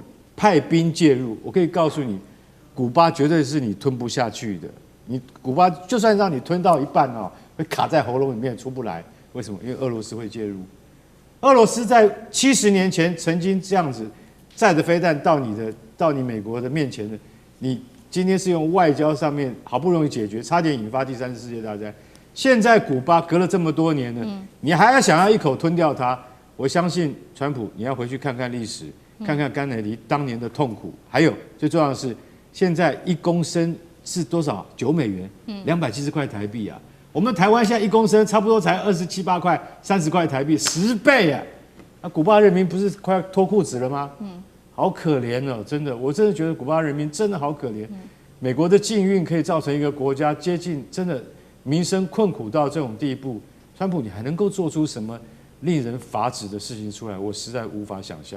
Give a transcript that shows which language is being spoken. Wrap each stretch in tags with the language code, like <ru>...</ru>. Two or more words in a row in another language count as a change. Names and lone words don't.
<zh>派兵介入，我可以告訴你，古巴絕對是你吞不下去的。你古巴就算讓你吞到一半會卡在喉嚨裡面出不來。為什麼？因為俄羅斯會介入。俄羅斯在70年前曾經這樣子載着飛彈到你美國的面前的，你今天是用外交上面好不容易解決，差點引發第3次世界大戰。現在古巴隔了這麼多年了，你還要想要一口吞掉它？我相信川普，你要回去看看歷史。看看甘乃迪當年的痛苦，還有最重要的是，現在1公升是多少？$9，270塊台幣啊！我們台灣現在1公升差不多才27、8塊、30塊台幣，10倍啊！那古巴人民不是快要脫褲子了嗎？好可憐哦，真的，我真的覺得古巴人民真的好可憐。美國的禁運可以造成一個國家接近真的民生困苦到這種地步，川普你還能夠做出什麼令人髮指的事情出來，我實在無法想象。</zh>